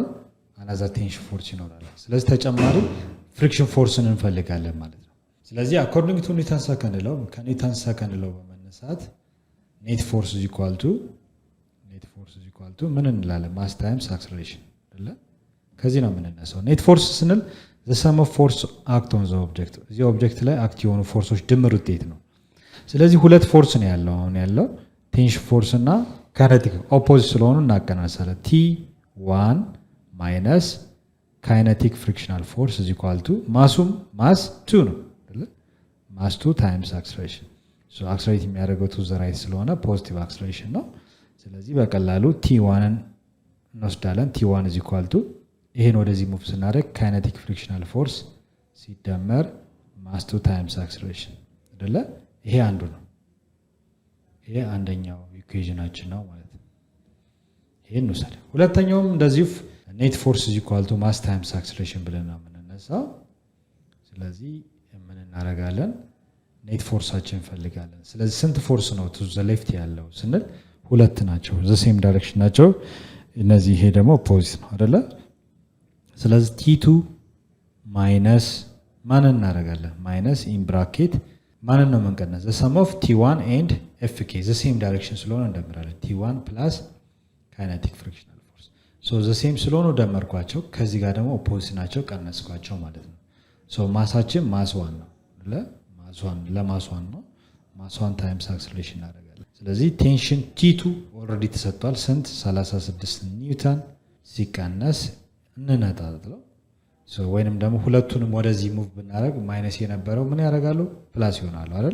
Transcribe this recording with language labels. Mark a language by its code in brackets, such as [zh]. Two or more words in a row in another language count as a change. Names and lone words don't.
[en] another tension force [am] ይኖራል። ስለዚህ ተጨማሪ [en] friction force [am] እንፈልጋለን ማለት ነው። ስለዚህ [en] according to Newton second law [am] በመነሳት [en] net force is equal to [am] ምን እንላለን? [en] mass times acceleration [am] አይደለ? ከዚህ ነው የምንነሳው። [en] net force [am] ስንል [en] the sum of force act on the object [am] እዚህ ኦብጀክት ላይ አክት የሆኑ ፎርሶች ድምር ውጤት ነው። ስለዚህ ሁለት ፎርስ ነው ያለው። አሁን ያለው [en] tension force [am] እና ካይነቲክ ኦፖዚት ስለሆኑ እናቀናንሳለን። T1 [en] minus kinetic frictional force is equal to [am] ማሱም ማስ 2 ነው አይደል? [en] mass 2 times acceleration። [am] ሶ አክሰለሬት የሚያደርገው [en] to the right [am] ስለሆነ [en] positive acceleration [am] ነው። ስለዚህ በቀላሉ T1ን እንወስዳለን። T1 [en] is equal to [am] ይሄን ወደዚህ ሙቭ ስናደርግ [en] kinetic frictional force [am] ሲደመር [en] mass 2 times acceleration [am] አይደለ? ይሄ አንዱ ነው። ይሄ አንደኛው ኢኩዌሽናችን ነው ማለት ነው። ይሄን እንውሰድ። ሁለተኛውም እንደዚሁ [en] net force is equal to mass times acceleration [am] ብለን ነው የምንነሳው። ስለዚህ ምን እናደርጋለን? ኔት ፎርሳችን እንፈልጋለን። ስለዚህ ስንት ፎርስ ነው [en] to the left [am] ያለው ስንል ሁለት ናቸው፣ [en] the same direction [am] ናቸው እነዚህ። ይሄ ደግሞ ኦፖዚት ነው አይደለ? ስለዚህ T2 ማይነስ ማን እናደርጋለን? [en] minus in bracket [am] ማንን ነው የምንቀነስ? [en] the sum of T1 and FK the same direction [am] ስለሆነ እንደምራለን። [en] T1 plus kinetic frictional force so the same [am] ስለሆነ ደመርኳቸው። ከዚህ ጋር ደግሞ ኦፖዚት ናቸው ቀነስኳቸው ማለት ነው። so ማሳችን ማስ 1 ነው ለማስ 1 ነው። [en] mass 1 times acceleration [am] እናደርጋለን። ስለዚህ ቴንሽን T2 ኦልሬዲ ተሰጥቷል። ስንት 36 ኒውተን ሲቀነስ እንነጣጥለው ወይንም ደግሞ ሁለቱንም ወደዚህ ሙቭ ብናደርግ ማይነስ የነበረው ምን ያደርጋሉ ፕላስ ይሆናሉ አይደል?